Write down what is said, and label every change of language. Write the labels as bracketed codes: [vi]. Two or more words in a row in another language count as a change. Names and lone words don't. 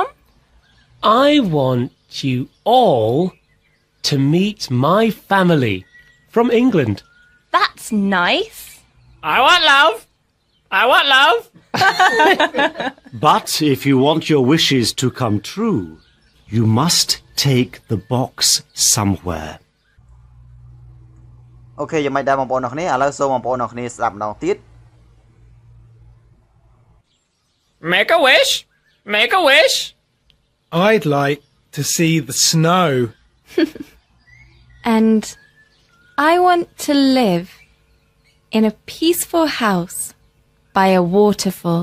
[en] I want you all to meet my family from England. That's nice. I want love. I want love. But if you want your wishes to come true, you must take the box somewhere. [km] អូខេយ៉ាងម៉េចដែរបងប្អូនទាំងគ្នាឥឡូវសូមបងប្អូនទាំងគ្នាស្ដាប់ម្ដងទៀត [en] Make a wish. Make a wish. I'd like to see the snow. And I want to live in a peaceful house by a waterfall.